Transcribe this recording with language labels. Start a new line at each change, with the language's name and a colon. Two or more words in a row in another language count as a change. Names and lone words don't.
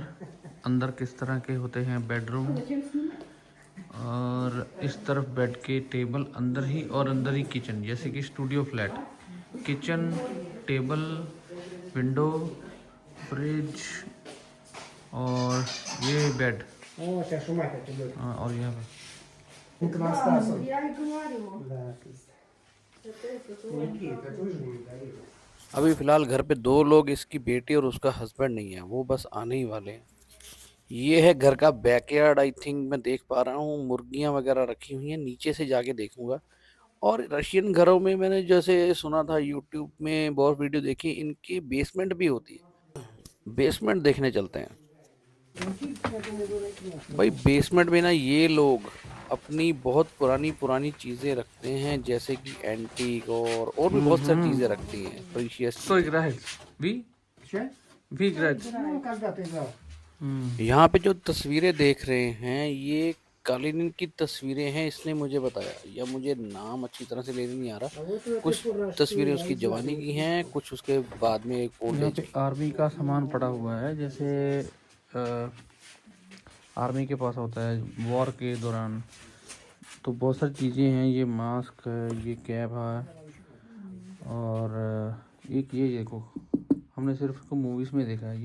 Hindi: अंदर किस तरह के होते हैं बेडरूम, और इस तरफ बेड के टेबल अंदर ही, और अंदर ही किचन, जैसे कि
English: studio flat. kitchen, table, window, fridge
Hindi: और ये बेड।
Russian: О, сейчас Шумахер придет.
Hindi: और यहाँ पे
Russian: Иконостасом. Я и говорю. Да, Никита тоже не горит.
Hindi: अभी फ़िलहाल घर पे 2 लोग, इसकी बेटी और उसका हस्बैंड नहीं है, वो बस आने ही वाले हैं। ये है घर का बैकयार्ड,
English: I think
Hindi: मैं देख पा रहा हूँ मुर्गियाँ वगैरह रखी हुई हैं, नीचे से जाके देखूँगा। और रशियन घरों में मैंने जैसे सुना था यूट्यूब में बहुत वीडियो देखी, इनकी बेसमेंट भी होती है। बेसमेंट देखने चलते हैं। भाई बेसमेंट में ना ये लोग अपनी बहुत पुरानी चीज़ें रखते हैं, जैसे कि एंटीक और भी बहुत सारी चीज़ें रखती हैं, प्रीशियस तो चीज़ें।
Russian: играет? Ви? Че? Ви играет? Ну, когда ты играл.
Hindi: यहाँ पे जो तस्वीरें देख रहे हैं ये कालीन की तस्वीरें हैं, इसने मुझे बताया, या मुझे नाम अच्छी तरह से लेने नहीं आ रहा।
Russian: А вот это
Hindi: कुछ
Russian: фуражки,
Hindi: तस्वीरें उसकी
Russian: да,
Hindi: जवानी की हैं, कुछ उसके बाद में एक ओल्ड यहाँ एज पे की। आर्मी का सामान पड़ा हुआ है, जैसे आर्मी के पास होता है वॉर के दौरान। तो बहुत सारी चीज़ें हैं, ये मास्क है, ये कैप है, और एक ये देखो, हमने सिर्फ इसको मूवीज़ में देखा है।